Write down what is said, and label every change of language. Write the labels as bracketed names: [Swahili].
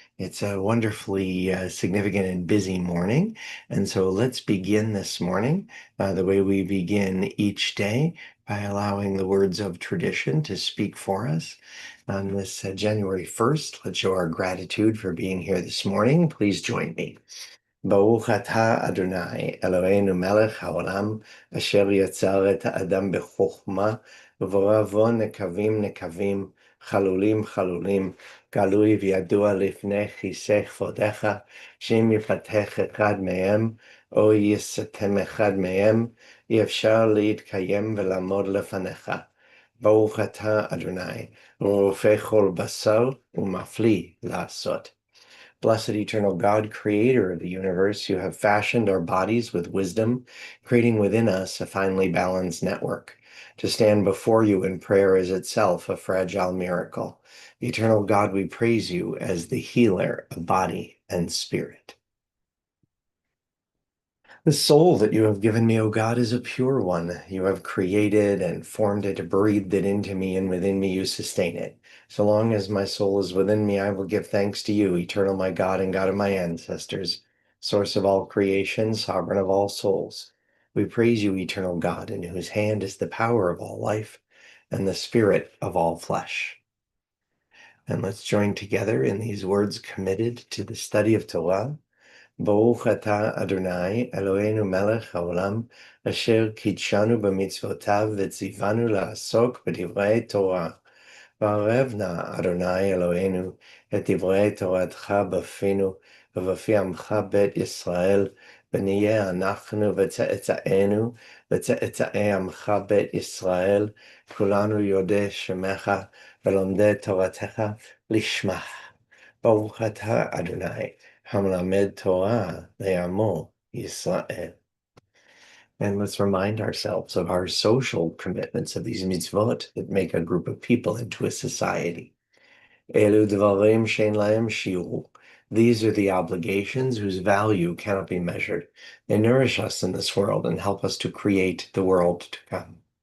[English] It's a wonderfully significant and busy morning. And so let's begin this morning the way we begin each day by allowing the words of tradition to speak for us. On this January 1st, let's show our gratitude for being here this morning. Please join me. [Hebrew] ברוך אתה אדוני אלוהינו מלך העולם אשר יצר את האדם בחוכמה וברא בו נקבים נקבים חלולים חלולים גלוי וידוע לפני כיסא כבודך שאם יפתח אחד מהם או יסתם אחד מהם אי אפשר להתקיים ולעמוד לפניך. ברוך אתה אדוני רופא כל בשר ומפליא לעשות. [English] Blessed eternal God, creator of the universe, you have fashioned our bodies with wisdom, creating within us a finely balanced network. To stand before you in prayer is itself a fragile miracle. Eternal God, we praise you as the healer of body and spirit. The soul that you have given me, O God, is a pure one. You have created and formed it, breathed it into me, and within me you sustain it. So long as my soul is within me, I will give thanks to you, eternal my God and God of my ancestors, source of all creation, sovereign of all souls. We praise you, eternal God, in whose hand is the power of all life and the spirit of all flesh. And let's join together in these words committed to the study of Torah. [Hebrew] ברוך אתה אדוני אלוהינו מלך העולם אשר קידשנו במצוותיו וציוונו לעסוק בדברי תורה. וערב נא אדוני אלוהינו את דברי תורתך בפינו ובפי עמך בית ישראל ונהיה אנחנו וצאצאינו וצאצאי עמך בית ישראל כולנו יודעי שמך ולומדי תורתך לשמך. ברוך אתה אדוני המלמד Torah le'amo Yisrael. [English] And let's remind ourselves of our social commitments of these mitzvot that make a group of people into a society. [Hebrew] Elu dvarim shein lahem shiur. [English] These are the obligations whose value cannot be measured. They nourish us in this world and help us to create the world to come.